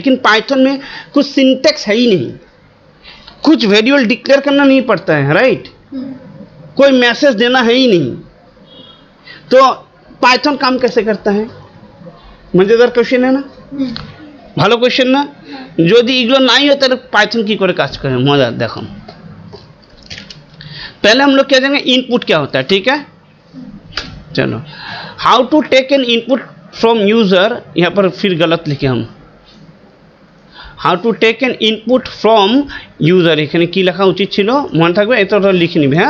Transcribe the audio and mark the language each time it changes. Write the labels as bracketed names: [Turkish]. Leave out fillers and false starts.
[Hindi] लेकिन पाइथन में कुछ सिंटेक्स है ही नहीं, कुछ वेरिएबल डिक्लेयर करना नहीं पड़ता है, राइट, कोई मैसेज देना है ही नहीं। तो पाइथन काम कैसे करता है? मजेदार क्वेश्चन है ना, [Bangla] ভালো কোশ্চেন না? যদি এগুলো নাই হয় তাহলে পাইথন কি করে কাজ করে, মজা দেখো। [Hindi] पहले हम लोग क्या जानेंगे इनपुट क्या होता है, ठीक है। चलो [English] how to take an input from user, [Hindi] यहाँ पर फिर गलत लिखे हम, how to take an input from user, [Bangla] এখানে কি লেখা উচিত ছিল মনে থাকবে, এটা লিখে নিবে।